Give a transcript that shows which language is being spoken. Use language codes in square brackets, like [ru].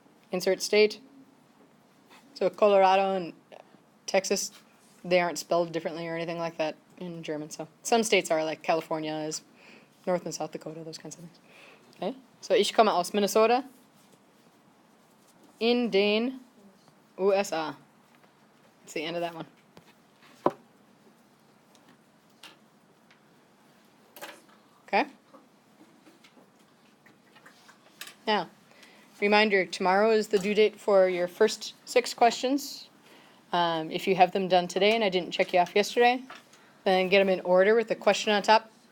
[en] Insert state. So Colorado and Texas, they aren't spelled differently or anything like that in German. So some states are, like California is, North and South Dakota, those kinds of things. Okay, so [de] Ich komme aus Minnesota in den USA. [en] That's the end of that one. Okay? Now, reminder, tomorrow is the due date for your first 6 questions. If you have them done today and I didn't check you off yesterday, then get them in order with the question on top.